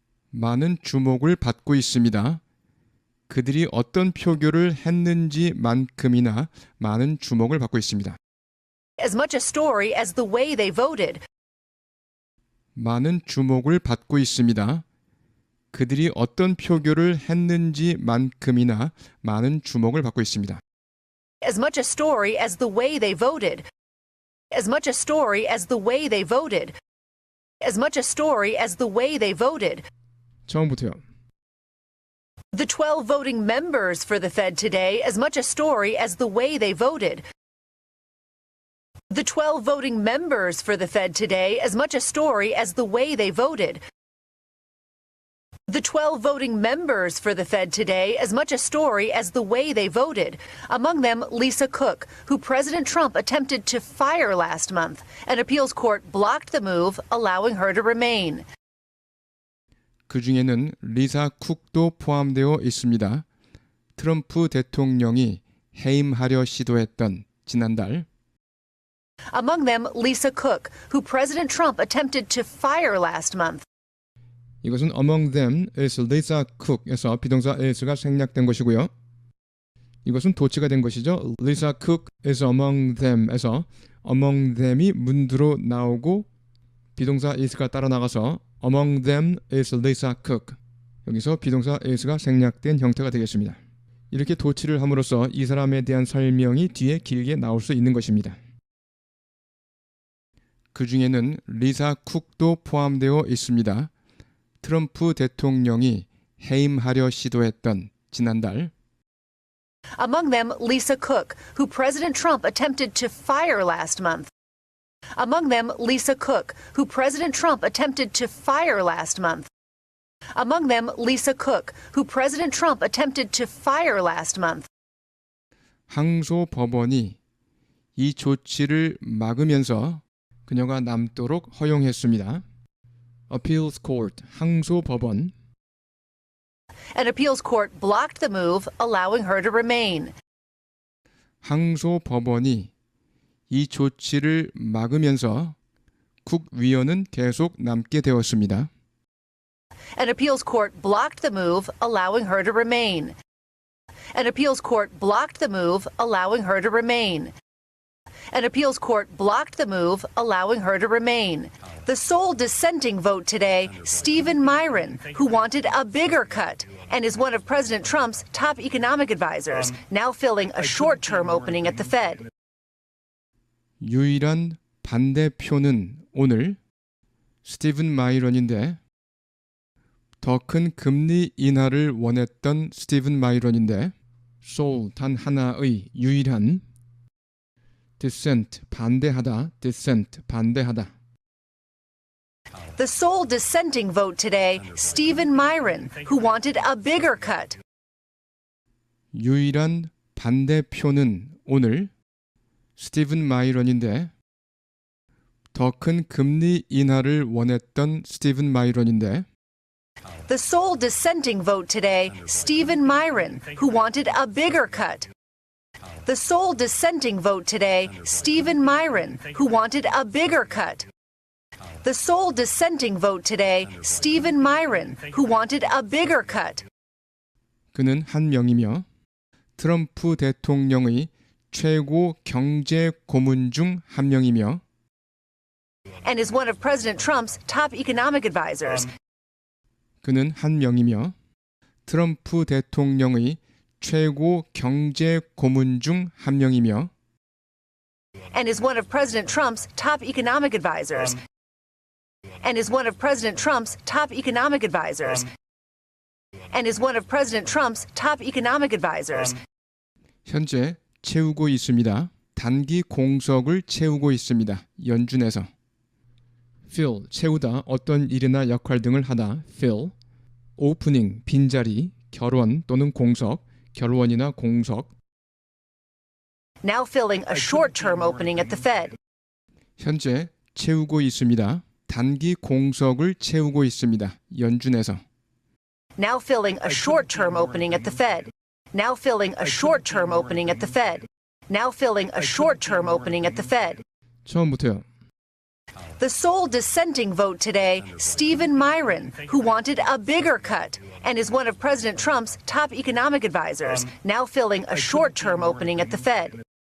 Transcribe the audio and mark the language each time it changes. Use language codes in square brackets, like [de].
[ko] 많은 주목을 받고 있습니다. 그들이 어떤 표결을 했는지만큼이나 많은 주목을 받고 있습니다. [en] as much a story as the way they voted. [ko] 많은 주목을 받고 있습니다. 그들이 어떤 표결을 했는지만큼이나 많은 주목을 받고 있습니다. [en] As much a story as the way they voted. As much a story as the way they voted. As much a story as the way they voted. [ko] 처음부터요. [en] The 12 voting members for the Fed today as much a story as the way they voted. The 12 voting members for the Fed today as much a story as the way they voted. The 12 voting members for the Fed today as much a story as the way they voted. Among them, Lisa Cook, who President Trump attempted to fire last month. An appeals court blocked the move, allowing her to remain. [ko] 그 중에는 리사 쿡도 포함되어 있습니다. 트럼프 대통령이 해임하려 시도했던 지난달 [en] Among them, Lisa Cook, who President Trump attempted to fire last month. [ko] 이것은 [en] among them is Lisa Cook [ko] 에서 비동사 is가 생략된 것이고요. 이것은 도치가 된 것이죠. [en] Lisa Cook is among them [ko] 에서 [en] among them [ko] 이 문두로 나오고 비동사 is가 따라 나가서 [en] among them is Lisa Cook. [ko] 여기서 비동사 is가 생략된 형태가 되겠습니다. 이렇게 도치를 함으로써 이 사람에 대한 설명이 뒤에 길게 나올 수 있는 것입니다. 그 중에는 리사 쿡도 포함되어 있습니다. 트럼프 대통령이 해임하려 시도했던 지난달 [en] Among them, Lisa Cook, who President Trump attempted to fire last month. Among them, Lisa Cook, who President Trump attempted to fire last month. Among them, Lisa Cook, who President Trump attempted to fire last month. [ko] 항소 법원이 이 조치를 막으면서 그녀가 남도록 허용했습니다. Appeals Court, 항소 법원. [en] An appeals court blocked the move, allowing her to remain. [ko] 항소 법원이 이 조치를 막으면서 국위원은 계속 남게 되었습니다. [en] An appeals court blocked the move, allowing her to remain. An appeals court blocked the move, allowing her to remain. An appeals court blocked the move, allowing her to remain. The sole dissenting vote today, Stephen Myron, who wanted a bigger cut and is one of President Trump's top economic advisors, now filling a short-term opening at the Fed. [ko] 유일한 반대표는 오늘 스티븐 마이런인데 더 큰 금리 인하를 원했던 스티븐 마이런인데 sole 단 하나의 유일한 dissent 반대하다 dissent 반대하다 [en] The sole dissenting vote today, Stephen Myron, who wanted a bigger cut. [ko] 유일한 반대표는 오늘 스티븐 마이런인데 더 큰 금리 인하를 원했던 스티븐 마이런인데 [en] The sole dissenting vote today, Stephen Myron, who wanted a bigger cut. The sole dissenting vote today, Stephen Myron, who wanted a bigger cut. The sole dissenting vote today, Stephen Myron, who wanted a bigger cut. [ko] 그는 한 명이며 트럼프 대통령의 최고 경제 고문 중 한 명이며 [en] And is one of President Trump's top economic advisors. [ko] 그는 한 명이며 트럼프 대통령의 최고 경제 고문 중 한 명이며 [en] And is one of President Trump's top economic advisors. And is one of President Trump's top economic advisors. And is one of President Trump's top economic advisors. [ko] 현재 채우고 있습니다. 단기 공석을 채우고 있습니다. 연준에서 fill, 채우다, 어떤 일이나 역할 등을 하다, fill, opening, 빈자리, 결원 또는 공석, 결원이나 공석 [en] Now filling a short-term opening at the Fed. [ko] 현재 채우고 있습니다. 단기 공석을 채우고 있습니다. 연준에서 [en] Now filling a short-term opening at the Fed. Now filling a short-term opening at the Fed. Now filling a short-term opening at the Fed. [ko] 처음부터요. [en] The sole dissenting vote today, Stephen Myron, who wanted a bigger cut and is one of President Trump's top economic advisors, now filling a short-term opening at the Fed.